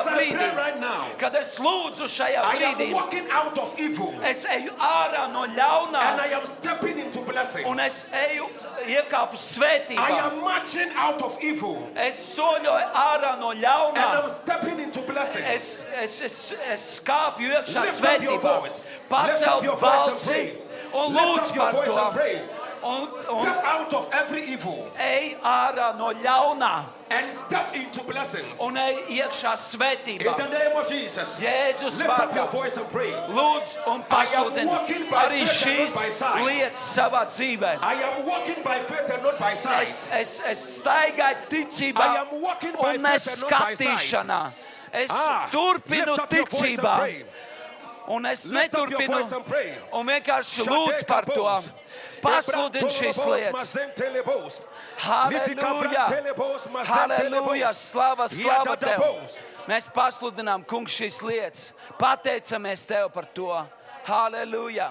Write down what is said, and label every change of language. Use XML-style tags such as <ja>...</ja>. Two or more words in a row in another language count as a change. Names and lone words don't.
<en>as I pray</en> <lv>brīdī,</lv> <en>right now,</en> <lv>kad es lūdzu šajā</lv> <en>I</en> <lv>brīdī,</lv> <en>am walking out of evil</en> <lv>es eju ārā no</lv> <en>and</en> <lv>ļaunā</lv> <en>I am stepping into blessings.</en> <lv>un es eju iekāpu</lv> <en>I</en> <lv>svētībā.</lv> <en>am marching out of evil</en> <lv>Es soļoju ārā no</lv> <en>and</en> <lv>ļaunā.</lv> <en>I'm stepping into blessings.</en> <lv>Es kāpju iekšā</lv> <en>Lift up your</en> <lv>svētībā.</lv> <en>voice. Lift up your</en> <lv>Pacel</lv> <en>voice and</en> <lv>balsi</lv> <en>pray.</en> <lv>un</lv> <en>Lift</en> <lv>lūdz</lv> <en>up your</en> <lv>par</lv> <en>voice and</en> <lv>to.</lv> <en>pray.</en> <lv>Un</lv> <en>Step out of every evil</en> <lv>ej ārā no ļaunā</lv> <en>and step into blessings.</en> <lv>un ej iekšā</lv> <en>In</en> <lv>svētībā.</lv> <en>the name of Jesus,</en> <lv>Jēzus</lv> <en>lift up your</en> <lv>vārdā.</lv> <en>voice and pray.</en> <lv>Lūdz un</lv> <en>I am</en> <lv>pasludini</lv> <en>walking by</en> <lv>arī</lv> <en>faith and</en> <lv>šīs</lv> <en>not by sight.</en> <lv>lietas savā dzīvē.</lv> <en>I am walking by faith and not by sight.</en> <lv>Es staigāju ticībā</lv> <en>I am walking by</en> <lv>un ne</lv> <en>faith and not by sight.</en> <lv>skatīšanā. Es Ah, turpinu</lv> <en>lift up your voice and</en> <lv>ticībā.</lv> <en>pray.</en> <lv>Un es</lv> <en>Lift up your</en> <lv>neturpinu</lv> <en>voice and pray.</en> <lv>un vienkārši lūdzu par to. Pasludini šīs lietas. Halleluja! Halleluja! Slava, slava Tev! Mēs pasludinām, Kungs, šīs lietas. Pateicamies Tev par to. Halleluja!</lv>